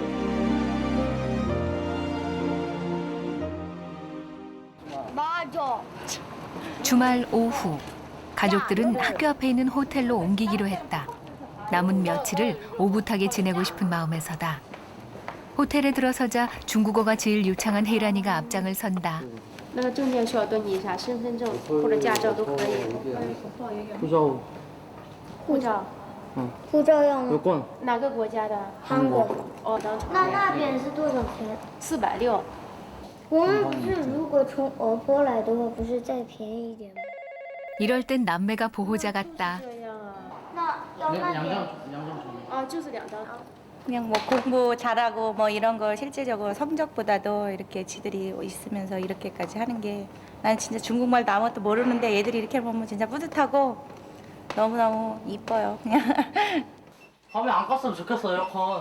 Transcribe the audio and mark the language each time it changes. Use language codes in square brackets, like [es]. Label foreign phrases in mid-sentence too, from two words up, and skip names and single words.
[ko] 맞아. 주말 오후 가족들은 학교 앞에 있는 호텔로 옮기기로 했다. 남은 며칠을 오붓하게 지내고 싶은 마음에서다. 호텔에 들어서자 중국어가 제일 유창한 혜란이가 앞장을 선다. [zh] 那个证件需要登记一下，身份证或者驾照都可以。护照护照，护照要吗？ [ko] 여권 [zh] 哪个国家的？韩国。哦，那边是多少钱 460。我们不是如果从俄坡来的话，不是再便宜一点吗？ [ko] 이럴 땐 남매가 보호자 같다. [zh] 这样啊？那要那边。啊，就是2张。 [ko] 그냥 뭐 공부 잘하고 뭐 이런 걸 실제적으로 성적보다도 이렇게 지들이 있으면서 이렇게까지 하는 게 난 진짜 중국말도 아무것도 모르는데 얘들이 이렇게 보면 진짜 뿌듯하고 너무너무 이뻐요. 그냥. 밤에 안 껐으면 좋겠어 에어컨.